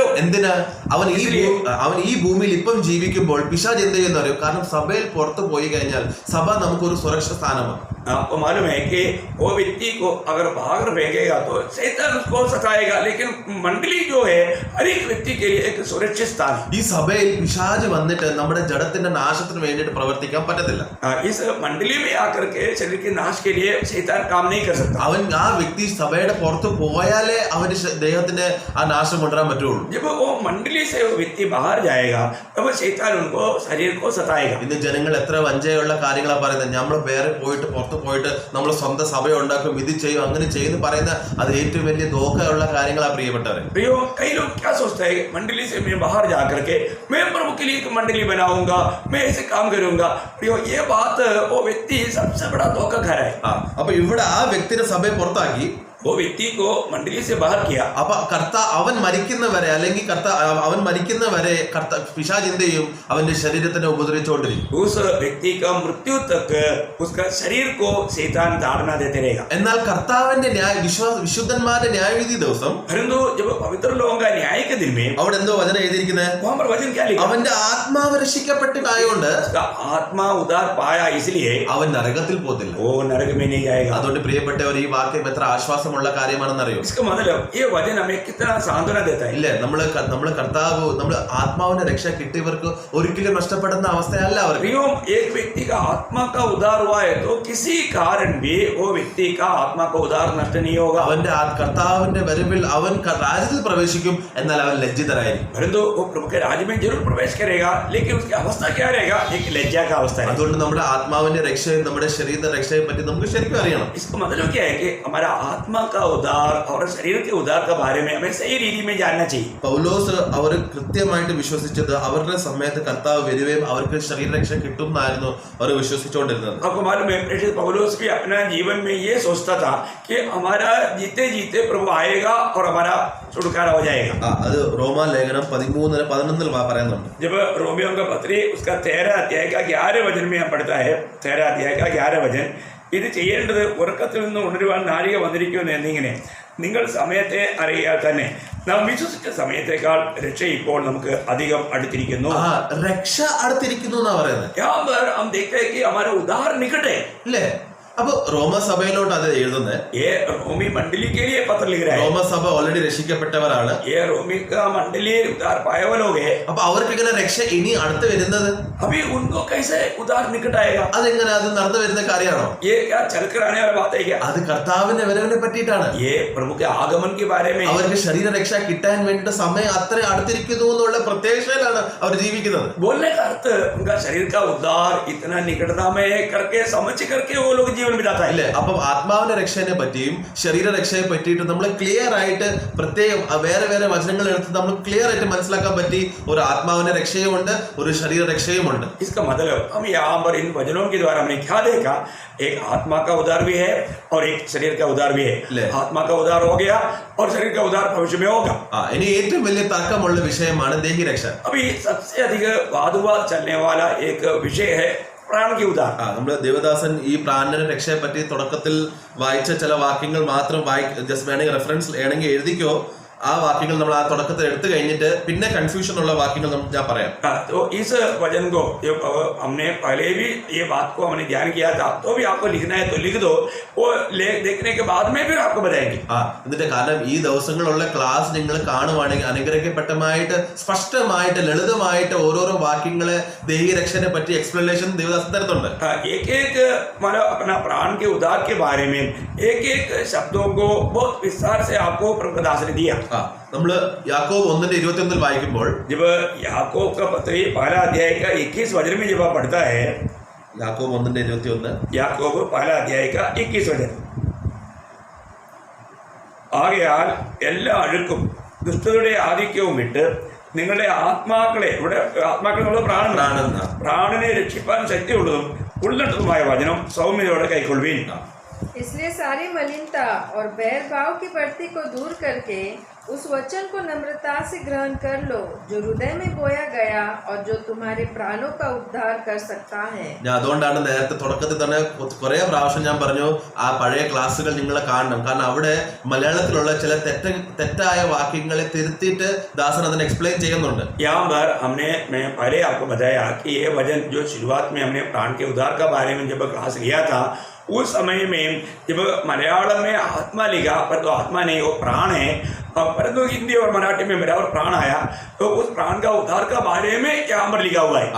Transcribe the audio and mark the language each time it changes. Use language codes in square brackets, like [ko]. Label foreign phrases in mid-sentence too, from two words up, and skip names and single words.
[ml] എന്തിനാ? അവൻ ഈ ഭൂമിയിൽ ഇപ്പം ജീവിക്കുമ്പോൾ പിശാച് എന്ത് ചെയ്യുന്ന അറിയോ? കാരണം സഭയിൽ പുറത്തു പോയി കഴിഞ്ഞാൽ സഭ നമുക്കൊരു സുരക്ഷ സ്ഥാനമാണ്. [hi] आपको मालूम है कि वो व्यक्ति को अगर बाहर फेंकेगा तो शैतान उसको सताएगा, लेकिन मंडली जो है हर एक व्यक्ति के लिए एक सुरक्षित स्थान है. [ml] ഈ സഭയിൽ പിശാച് വന്നിട്ട് നമ്മുടെ ജഡത്തിന്റെ നാശത്തിന് വേണ്ടിയിട്ട് പ്രവർത്തിക്കാൻ പറ്റത്തില്ല. [hi] इस मंडली में आकर के शरीर के नाश के लिए शैतान काम नहीं कर सकता. [ml] അവൻ ആ വ്യക്തി സഭയുടെ പുറത്ത് പോയാലേ അവന് ദേഹത്തിന്റെ ആ നാശം കൊണ്ടുവരാൻ പറ്റുള്ളൂ. [hi] जब वो मंडली से वो व्यक्ति बाहर जाएगा तब शैतान उनको शरीर को सताएगा. [ml] ഇന്ന് ജനങ്ങൾ എത്ര വഞ്ചയുള്ള കാര്യങ്ങളാണ് പറയുന്നത്. നമ്മൾ വേറെ പുറത്ത് പോയിട്ട് നമ്മൾ സ്വന്തം സഭ ഉണ്ടാക്കും, ഇത് ചെയ്യും, അങ്ങനെ ചെയ്യുന്നു പറയുന്ന അത് ഏറ്റവും വലിയ ദോഷമുള്ള കാര്യങ്ങളാണ് പ്രിയപ്പെട്ടവരെ. [hi] प्रियो, कई लोग क्या सोचते हैं मंडली से मैं बाहर जा करके मैं प्रभु के लिए एक मंडली बनाऊंगा, मैं ऐसे काम करूंगा. प्रियो, ये बात वो व्यक्ति सबसे बड़ा धोखा खा रहा है. [ml] അപ്പൊ ഇവിടെ ആ വ്യക്തിനെ സഭയെ പുറത്താക്കി [hi] वो व्यक्ति को मंडली से बाहर किया. [ml] അപ്പൊ അവൻ മരിക്കുന്നവരെ അല്ലെങ്കിൽ അവൻ മരിക്കുന്നവരെ പിശാച് എന്ത് ചെയ്യും? അവന്റെ ശരീരത്തിനെ ഉപദ്രവിച്ചുകൊണ്ടിരിക്കും. [hi] उस व्यक्ति का मृत्यु तक उसका शरीर को शैतान ताड़ना देते रहेगा. [ml] എന്നാൽ കർത്താവിന്റെ വിശുദ്ധന്മാരുടെ ന്യായവിധി ദിവസം [hi] परंतु जब पवित्र लोगों का न्याय के दिन में [ml] അവിടെ എന്തോ വചനം എഴുതിയിരിക്കുന്നത്? [hi] वहां पर वचन क्या लिखा? [ml] അവന്റെ ആത്മാവ് രക്ഷിക്കപ്പെട്ടിട്ടായോണ്ട് [hi] उसका आत्मा उद्धार पाया, इसलिए [ml] അവൻ നരകത്തിൽ പോകത്തില്ല. [hi] वो नरक में नहीं जाएगा. [ml] അതുകൊണ്ട് പ്രിയപ്പെട്ടവർ, ഈ വാക്യം എത്ര ആശ്വാസമുള്ള കാര്യമാണെന്നറിയോ? [hi] इसका मतलब ये वचन हमें कितना सांत्वना देता है. [ml] ഇല്ലേ, നമ്മള് കർത്താവ് നമ്മൾ ആത്മാവിന്റെ രക്ഷ കിട്ടിയവർക്ക് ഒരിക്കലും നഷ്ടപ്പെടുന്ന അവസ്ഥയല്ല അവർക്ക്. [hi] प्रियो, एक व्यक्ति का आत्मा का उद्धार हुआ है तो किसी कारण भी वो व्यक्ति का आत्मा का उद्धार नष्ट नहीं होगा. [ml] അവന്റെ കർത്താവിന്റെ വരവിൽ അവൻ രാജ്യത്തിൽ പ്രവേശിക്കും, എന്നാൽ അവൻ ലജ്ജിതരായിരിക്കും. [hi] परंतु वो प्रभु के राज्य में जरूर प्रवेश करेगा, लेकिन उसकी अवस्था क्या रहेगा? एक लज्जा का अवस्था है. [ml] അതുകൊണ്ട് നമ്മുടെ ആത്മാവിന്റെ രക്ഷയും നമ്മുടെ ശരീരത്തിന്റെ രക്ഷയെ പറ്റി നമുക്ക് ശരിക്കും അറിയണം. [hi] इसका मतलब क्या है कि हमारा आत्मा का उद्धार और शरीर के उद्धार के बारे में हमें सही रीति में जानना चाहिए. [ml] പൗലോസ് അവർ കൃത്യമായിട്ട് വിശ്വസിച്ചത് അവരുടെ സമയത്ത് കർത്താവ് വരികയും അവർക്ക് ശരീരരക്ഷ കിട്ടും എന്നായിരുന്നു അവർ വിശ്വസിച്ചുകൊണ്ടിരുന്നത്. [hi] आपको मालूम है प्रेषित पौलुस भी अपना जीवन में ये सोचता था कि हमारा जीते जीते प्रभु आएगा और हमारा छुटकारा हो जाएगा. [ml] അത് റോമാ ലേഖനം 13:11 പറയുന്നുണ്ട്. [hi] जब रोमियों का पत्री उसका 13 अध्याय का 11 वचन में हम पढ़ता है, 13 अध्याय का 11 वचन, [ml] ഇത് ചെയ്യേണ്ടത് ഉറക്കത്തിൽ നിന്ന് ഉണരുവാൻ നാഴിക വന്നിരിക്കുന്നു എന്നിങ്ങനെ നിങ്ങൾ സമയത്തെ അറിയാൻ തന്നെ നാം വിശ്വസിച്ച സമയത്തേക്കാൾ രക്ഷ ഇപ്പോൾ നമുക്ക് അധികം അടുത്തിരിക്കുന്നു. രക്ഷ അടുത്തിരിക്കുന്നു എന്നാ പറയുന്നത്. [hi] यहाँ पर हम देखते हैं कि हमारा उद्धार निकट है. [ml] അല്ലേ? അപ്പൊ റോമസഭയിലോട്ട് അത് എഴുതുന്നത്. [hi] ये रोमी मंडली के लिए पत्र लिख रहा है. [ml] റോമസഭ ഓൾറെഡി രക്ഷിക്കപ്പെട്ടവരാണ്. [hi] ये रोमी का मंडली उद्धार पाए हुए लोग हैं. [ml] അപ്പൊ അവർക്ക് ഇങ്ങനെ രക്ഷ ഇനി അടുത്ത് വരുന്നത് [hi] अभी उनको कैसे उद्धार निकट आएगा? [ml] അതെങ്ങനെ അത് നടന്നു വരുന്ന കാര്യമാണോ? [hi] ये क्या चलकर आने वाला बात है क्या? [ml] അത് കർത്താവിന്റെ വരവിനെ പറ്റിയിട്ടാണ്. [hi] ये प्रभु के आगमन के बारे में. [ml] അവർക്ക് ശരീരരക്ഷ കിട്ടാൻ വേണ്ടി സമയം അത്ര അടുത്തിരിക്കുന്നു എന്നുള്ള പ്രത്യാശയിലാണ് അവർ ജീവിക്കുന്നത്. [hi] बोलने का अर्थ उनका शरीर का उद्धार इतना निकटता में करके समझ करके वो लोग जीवन बिताता है. [ml] ഇല്ലേ? അപ്പം ആത്മാവിന്റെ രക്ഷയെ പറ്റിയും ശരീരരക്ഷയെ പറ്റിയിട്ട് നമ്മൾ ക്ലിയർ ആയിട്ട് പ്രത്യേകം വേറെ വചനങ്ങൾ എടുത്ത് നമ്മൾ ക്ലിയർ ആയിട്ട് മനസ്സിലാക്കാൻ പറ്റി. ഒരു ആത്മാവിന്റെ രക്ഷയുമുണ്ട്, ഒരു ശരീരരക്ഷയുമുണ്ട്. [hi] इसका मतलब हम यहाँ पर इन वचनों के द्वारा हमने क्या देखा? एक आत्मा का उद्धार भी है और एक शरीर का उद्धार भी है. आत्मा का उद्धार हो गया और शरीर का उद्धार भविष्य में होगा. [ml] ഇനി ഏറ്റവും വലിയ തർക്കമുള്ള വിഷയമാണ് ദേഹിരക്ഷ. [hi] अभी सबसे अधिक वाद विवाद चलने वाला एक विषय है प्राण की उद्धार. [ml] നമ്മുടെ ദേവദാസൻ ഈ പ്രാണന രക്ഷയെ പറ്റി തുടക്കത്തിൽ വായിച്ച ചില വാക്യങ്ങൾ മാത്രം ജസ്റ്റ് വേണമെങ്കിൽ റെഫറൻസ് വേണമെങ്കിൽ എഴുതിക്കോ. ആ വാക്യങ്ങൾ നമ്മൾ ആ തുടക്കത്തിൽ എടുത്തു കഴിഞ്ഞിട്ട് പിന്നെ കൺഫ്യൂഷൻ ഉള്ള വാക്യങ്ങൾ ഞാൻ പറയാം. [hi] तो इस वचन को हमने पहले भी ये बात को हमने ध्यान किया था, तो भी आपको लिखना है तो लिख दो. वो देखने के बाद में फिर आपको बताएंगे. [ml] എന്നിട്ട് കാരണം ഈ ദിവസങ്ങളുള്ള ക്ലാസ് നിങ്ങൾ കാണുവാണെങ്കിൽ അനുഗ്രഹിക്കപ്പെട്ടമായിട്ട് സ്പഷ്ടമായിട്ട് ലളിതമായിട്ട് ഓരോരോ വാക്യങ്ങളെ ദേഹിരക്ഷനെ പറ്റി എക്സ്പ്ലനേഷൻ ദേവദാസൻ തരുന്നുണ്ട്. [hi] एक एक मतलब अपना प्राण के उद्धार के बारे में एक एक शब्दों को बहुत विस्तार से आपको प्रकाश ने दिया. [ml] നമ്മള് യാക്കോബ് 1:21 വായിക്കുമ്പോൾ [hi] जब याकूब का पत्र 1 अध्याय का 21 वचन में जब आप पढ़ता है, [ml] യാക്കോബ് 1:21 [hi] याकूब 1 अध्याय का 21 वचन, [ml] ആകയാൽ എല്ലാ അഴുക്കും ദുഷ്ടതയുടെ ആധിക്യവും വിട്ട് നിങ്ങളുടെ ആത്മാക്കളെ, ഇവിടെ ആത്മാക്കൾ എന്നുള്ള പ്രാണനെ രക്ഷിപ്പാൻ ശക്തിയുള്ളതും ഉള്ളതുമായ വചനം സൗമ്യതയോടെ കൈക്കൊള്ളുവീൻ. [hi] इसलिए सारी मलिनता और बैर भाव की बढ़ती को दूर करके उस वचन को नम्रता से ग्रहण कर लो जो हृदय में बोया गया और जो तुम्हारे प्राणों का उद्धार कर सकता है. [ml] ഞാൻ അതുകൊണ്ടാണ് നേരത്തെ തുടക്കത്തിൽ തന്നെ കുറെ പ്രാവശ്യം ഞാൻ പറഞ്ഞു ആ പഴയ ക്ലാസ്സുകൾ നിങ്ങൾ കാണണം. കാരണം അവിടെ മലയാളത്തിലുള്ള ചില തെറ്റായ വാക്യങ്ങളെ തിരുത്തിയിട്ട് ദാസൻ അതിനെ എക്സ്പ്ലെയിൻ ചെയ്യുന്നുണ്ട്. [hi] यहाँ पर हमने मैं पहले आपको बताया कि ये वचन जो शुरुआत में हमने प्राण के उद्धार का बारे में जब क्लास लिया था उस समय में जब मलयालम में आत्मा लिखा पर तो आत्मा नहीं वो प्राण है, परंतु हिंदी और मराठी में बराबर प्राण आया तो उस प्राण का उद्धार का बारे में यहाँ पर लिखा हुआ है.